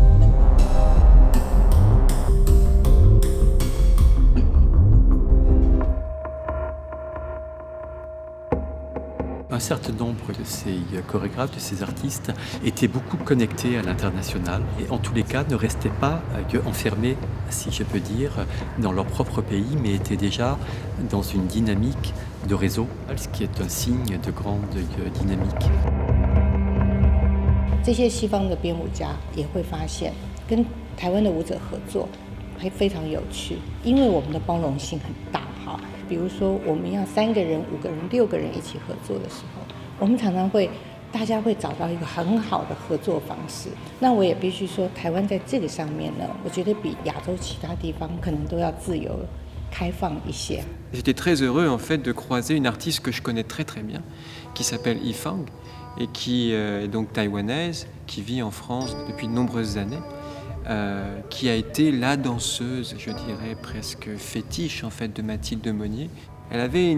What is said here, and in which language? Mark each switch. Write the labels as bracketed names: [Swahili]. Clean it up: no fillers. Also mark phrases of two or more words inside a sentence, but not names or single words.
[French] Un certain nombre de ces chorégraphes, de ces artistes, étaient beaucoup connectés à l'international et en tous les cas ne restaient pas enfermés, si je peux dire, dans leur propre pays, mais étaient déjà dans une dynamique de réseau, ce qui est un signe de grande dynamique. [Chinese] 这些西方的编舞家也会发现，跟台湾的舞者合作还非常有趣，因为我们的包容性很大哈。比如说，我们要3个人、5个人、6个人一起合作的时候，我们常常会大家会找到一个很好的合作方式。那我也必须说，台湾在这个上面呢，我觉得比亚洲其他地方可能都要自由开放一些。 [French] J'étais très heureux en fait de croiser une artiste que je connais très très bien, qui s'appelle Yifang et qui est donc taïwanaise, qui vit en France depuis de nombreuses années. Qui a été la danseuse, je dirais presque fétiche en fait de Mathilde Monnier.